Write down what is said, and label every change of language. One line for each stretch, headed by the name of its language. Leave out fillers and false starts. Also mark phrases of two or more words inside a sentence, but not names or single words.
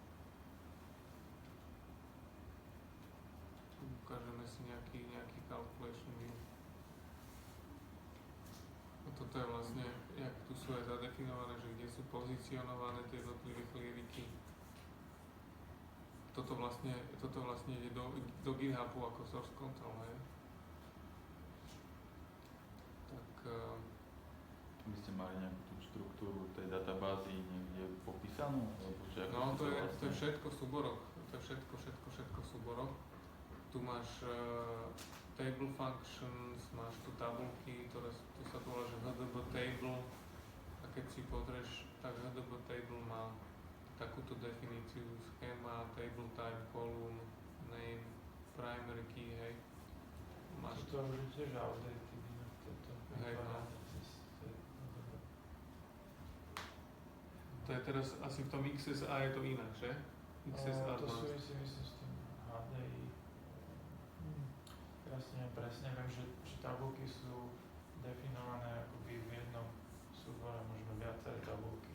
Slovak: Tu ukážeme si nejaký
English: calculation view.
Slovak: A toto je vlastne, jak tu sú aj zadefinované, že kde sú pozicionované tie jednotlivé klieviky. Toto vlastne ide do GitHubu ako
English: source control,
Slovak: hej. Tak by ste mali nejakú tú štruktúru tej databázy niekde popísanú? No, to je všetko v súboroch. To je všetko v súboroch. Tu máš
English: table functions,
Slovak: máš tu tabulky, tu sa to volá, že HDB table. A keď si pozrieš, tak HDB table má takúto definíciu, schéma,
English: table type, column, name, primary key,
Slovak: hej. Máš to už je tiež outdated, hej, no. To je teraz asi v tom XSA je to inak, že? XSA to Advanced. súvisí, myslím, s tým HDI. Ja si neviem presne, viem, že tabulky sú definované akoby v jednom súbore, možno viaceré tabulky.